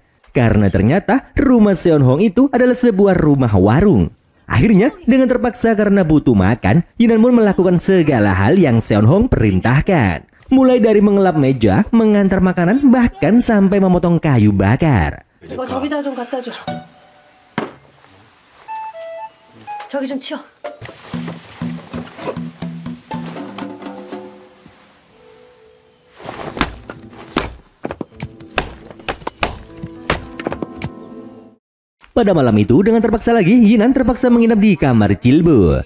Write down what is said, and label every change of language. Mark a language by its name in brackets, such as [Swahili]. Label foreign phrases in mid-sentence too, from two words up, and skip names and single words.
[Indonesian] Karena ternyata rumah Seon Hong itu adalah sebuah rumah warung. Akhirnya, dengan terpaksa karena butuh makan, Yinan pun melakukan segala hal yang Seon Hong perintahkan. Mulai dari mengelap meja, mengantar makanan, bahkan sampai memotong kayu bakar. [Korean] 저기다 좀 갖다 줘. 저기 좀 치워. [Indonesian] Pada malam itu, dengan terpaksa lagi, Yinan terpaksa menginap di kamar Chilbo.